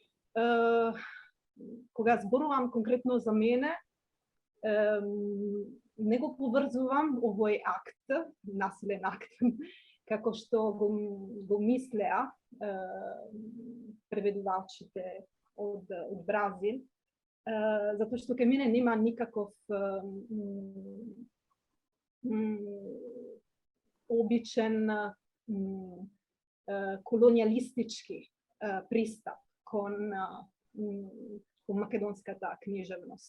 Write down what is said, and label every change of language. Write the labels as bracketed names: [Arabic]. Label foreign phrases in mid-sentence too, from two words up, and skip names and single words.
[Macedonian] Кога зборувам конкретно за мене, не го поврзувам овој акт, насилен акт, како што го мислеа преведувачите од Бразил, Zato što kod mene nema nikakov običan kolonijalistički pristup kon makedonska ta književnost.